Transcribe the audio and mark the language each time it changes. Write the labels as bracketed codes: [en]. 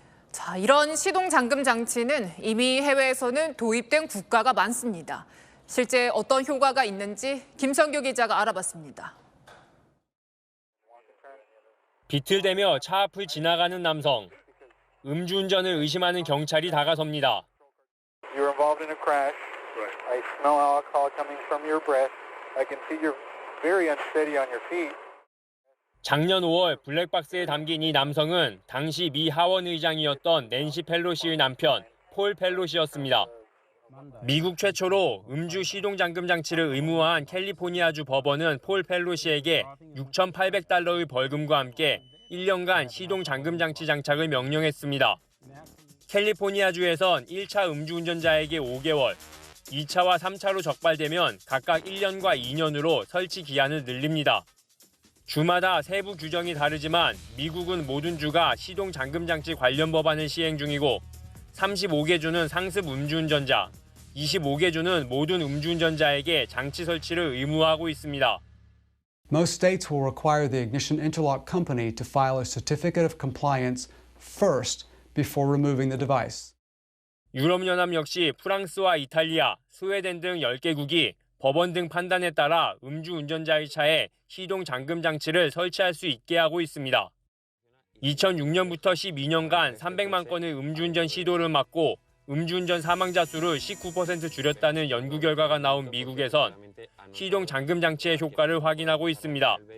[ko] 자, 이런 시동 잠금 장치는 이미 해외에서는 도입된 국가가 많습니다. 실제 어떤 효과가 있는지 김성규 기자가 알아봤습니다. 비틀대며 차 앞을 지나가는 남성. 음주운전을 의심하는 경찰이 다가섭니다. [en] You're involved in a crash. I smell alcohol coming from your breath. I can see you're very unsteady on your feet. [ko] 작년 5월 블랙박스에 담긴 이 남성은 당시 미 하원 의장이었던 낸시 펠로시의 남편 폴 펠로시였습니다. 미국 최초로 음주 시동 잠금 장치를 의무화한 캘리포니아주 법원은 폴 펠로시에게 $6,800의 벌금과 함께 1년간 시동 잠금 장치 장착을 명령했습니다. 캘리포니아주에선 1차 음주운전자에게 5개월, 2차와 3차로 적발되면 각각 1년과 2년으로 설치 기한을 늘립니다. 주마다 세부 규정이 다르지만 미국은 모든 주가 시동 잠금 장치 관련 법안을 시행 중이고 35개 주는 상습 음주운전자, 25개 주는 모든 음주운전자에게 장치 설치를 의무화하고 있습니다. [en] Most states will require the ignition interlock company to file a certificate of compliance first before removing the device. [ko] 유럽연합 역시 프랑스와 이탈리아, 스웨덴 등 10개국이 법원 등 판단에 따라 음주운전자의 차에 시동 잠금 장치를 설치할 수 있게 하고 있습니다. 2006년부터 12년간 300만 건의 음주운전 시도를 막고 음주운전 사망자 수를 19% 줄였다는 연구 결과가 나온 미국에선 시동 잠금 장치의 효과를 확인하고 있습니다.